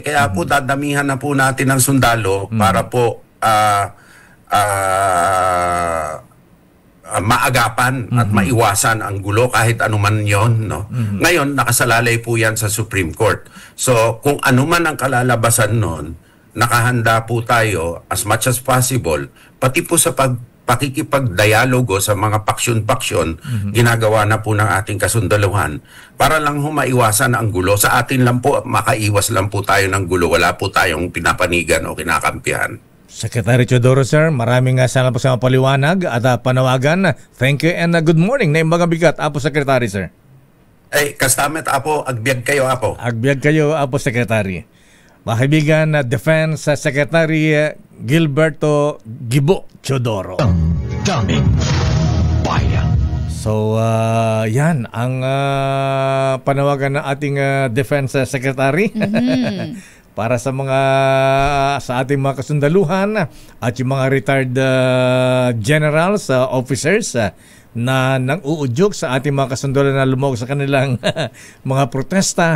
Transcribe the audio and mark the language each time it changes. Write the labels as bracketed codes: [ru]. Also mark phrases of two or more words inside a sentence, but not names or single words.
[tl] Kaya po dadamihan na po natin ang sundalo para po maagapan at maiwasan ang gulo kahit anuman yon, no? Ngayon, nakasalalay po yan sa Supreme Court. So, kung anuman ang kalalabasan nun, nakahanda po tayo [en] as much as possible, [tl] pati po sa pakikipagdialogo sa mga paksyon-paksyon, ginagawa na po ng ating kasundaluhan para lang maiwasan ang gulo. Sa atin lang po, makaiwas lang po tayo ng gulo. Wala po tayong pinapanigan o kinakampihan. Secretary Teodoro, sir, maraming salamat po sa paliwanag at panawagan. [en] Thank you and good morning [ilo] na mga bigat, [en] Apo Secretary, sir. [ilo] Kastamet, Apo, agbyag kayo, Apo. Agbyag kayo, Apo Secretary. [tl] Mga kaibigan, Defense Secretary Gilberto Gibo Teodoro. Daming bayan. So, yan ang panawagan ng ating Defense Secretary para sa ating mga kasundaluhan at yung mga [en] retired generals, [tl] officers na nang-uudyok sa ating mga kasundaluhan na lumog sa kanilang mga protesta.